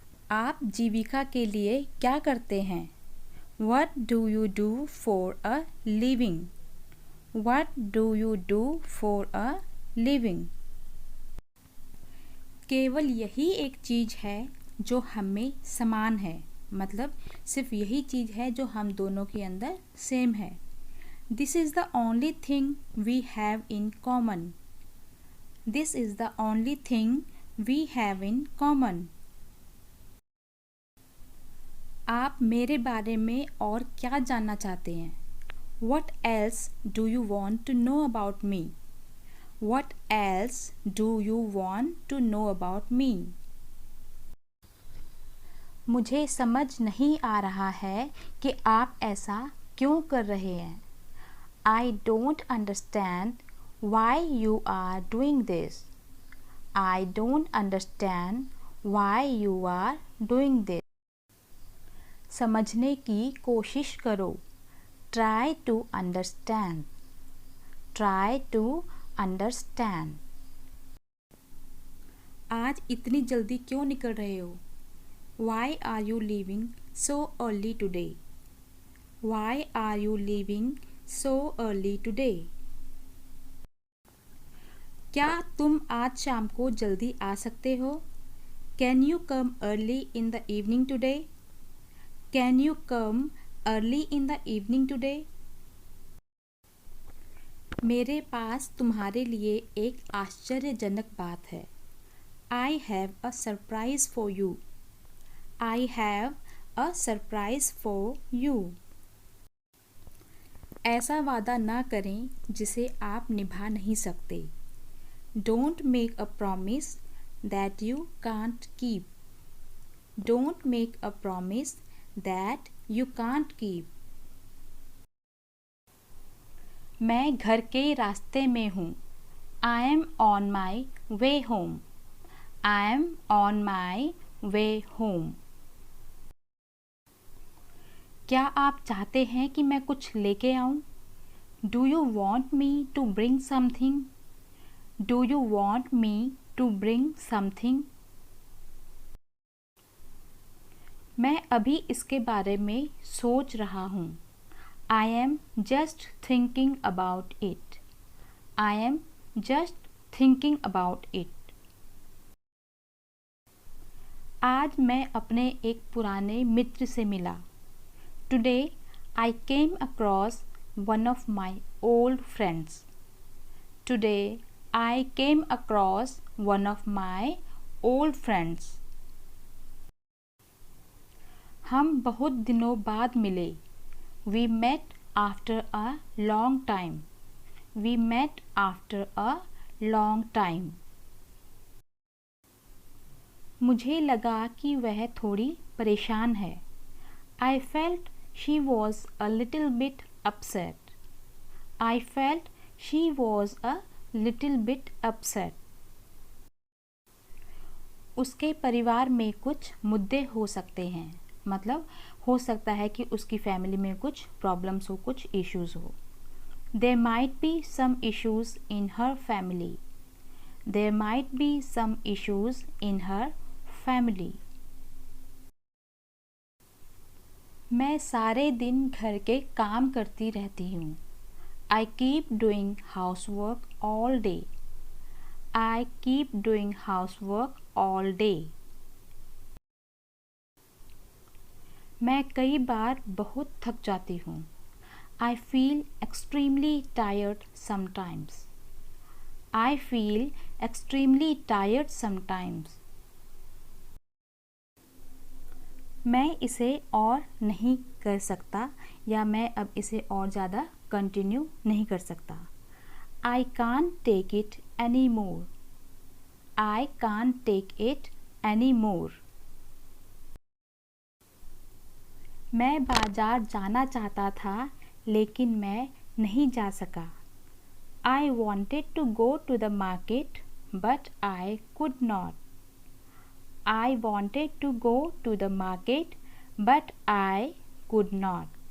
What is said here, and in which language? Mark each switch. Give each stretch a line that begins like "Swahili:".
Hindi: आप जीविका के लिए क्या करते हैं?
English: What do you do for a living? What do you do for a living?
Hindi: केवल यही एक चीज़ है जो हम में समान है, मतलब सिर्फ यही चीज़ है जो हम दोनों के अंदर सेम है।
English: This is the only thing we have in common. This is the only thing we have in common.
Hindi: आप मेरे बारे में और क्या जानना चाहते हैं?
English: What else do you want to know about me? What else do you want to know about me?
Hindi: मुझे समझ नहीं आ रहा है कि आप ऐसा क्यों कर रहे हैं।
English: I don't understand why you are doing this. I don't understand why you are doing this.
Hindi: समझने की कोशिश करो।
English: Try to understand. Try to understand.
Hindi: आज इतनी जल्दी क्यों निकल रहे हो?
English: Why are you leaving so early today? Why are you leaving so early today?
Hindi: क्या तुम आज शाम को जल्दी आ सकते हो?
English: Can you come early in the evening today? Can you come early in the evening today?
Hindi: मेरे पास तुम्हारे लिए एक आश्चर्यजनक बात है।
English: I have a surprise for you. I have a surprise for you.
Hindi: ऐसा वादा ना करें जिसे आप निभा नहीं सकते।
English: Don't make a promise that you can't keep. Don't make a promise that you can't keep.
Hindi: मैं घर के रास्ते में हूँ।
English: I am on my way home. I am on my way home.
Hindi: क्या आप चाहते हैं कि मैं कुछ लेके आऊँ?
English: Do you want me to bring something? Do you want me to bring something?
Hindi: मैं अभी इसके बारे में सोच रहा हूँ।
English: I am just thinking about it. I am just thinking about it.
Hindi: आज मैं अपने एक पुराने मित्र से मिला।
English: Today I came across one of my old friends. Today I came across one of my old friends.
Hindi: हम बहुत दिनों बाद मिले।
English: We met after a long time. We met after a long time.
Hindi: मुझे लगा कि वह थोड़ी परेशान है।
English: I felt she was a little bit upset. I felt she was a little bit upset.
Hindi: उसके परिवार में कुछ मुद्दे हो सकते हैं, मतलब हो सकता है कि उसकी फैमिली में कुछ प्रॉब्लम्स हो, कुछ इश्यूज़ हो।
English: There might be some issues in her family. There might be some issues in her family.
Hindi: मैं सारे दिन घर के काम करती रहती हूँ।
English: I keep doing housework all day. I keep doing housework all day.
Hindi: मैं कई बार बहुत थक जाती हूँ।
English: I feel extremely tired sometimes. I feel extremely tired sometimes.
Hindi: मैं इसे और नहीं कर सकता या मैं अब इसे और ज़्यादा कंटिन्यू नहीं कर सकता।
English: I can't take it anymore. I can't take it anymore.
Hindi: मैं बाज़ार जाना चाहता था लेकिन मैं नहीं जा सका।
English: I wanted to go to the market but I could not. I wanted to go to the market, but I could not.